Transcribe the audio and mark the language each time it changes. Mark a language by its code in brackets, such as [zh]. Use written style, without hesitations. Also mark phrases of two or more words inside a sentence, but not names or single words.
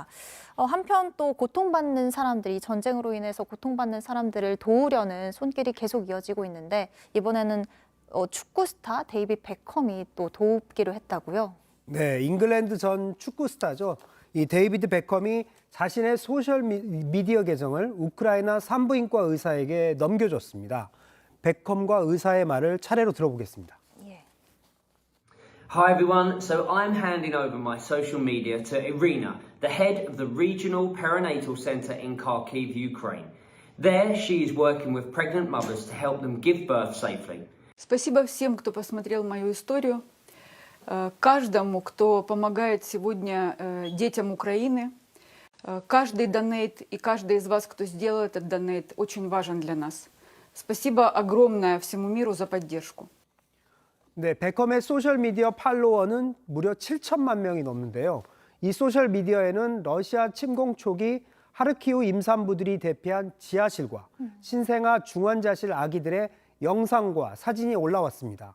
[ko] 한편 또 고통받는 사람들이 전쟁으로 인해서 고통받는 사람들을 도우려는 손길이 계속 이어지고 있는데 이번에는 축구 스타 데이빗 베컴이 또 돕기로 했다고요? 네, 잉글랜드 전 축구 스타죠. 이 데이비드 베컴이 자신의 소셜 미디어 계정을 우크라이나 산부인과 의사에게 넘겨줬습니다. 베컴과 의사의 말을 차례로 들어보겠습니다. [en] Hi everyone, so I'm handing over my social media to Irina, the head of the Regional Perinatal Center in Kharkiv, Ukraine. There, she is working with pregnant mothers to help them give birth safely. [ru] Спасибо всем, кто посмотрел мою историю, каждому, кто помогает сегодня детям Украины. Каждый донейт и каждый из вас, кто сделал этот донейт, очень важен для нас. Спасибо огромное всему миру за поддержку. [ko] 네, 베컴의 소셜미디어 팔로워는 무려 7천만 명이 넘는데요. 이 소셜미디어에는 러시아 침공 초기 하르키우 임산부들이 대피한 지하실과 신생아 중환자실 아기들의 영상과 사진이 올라왔습니다.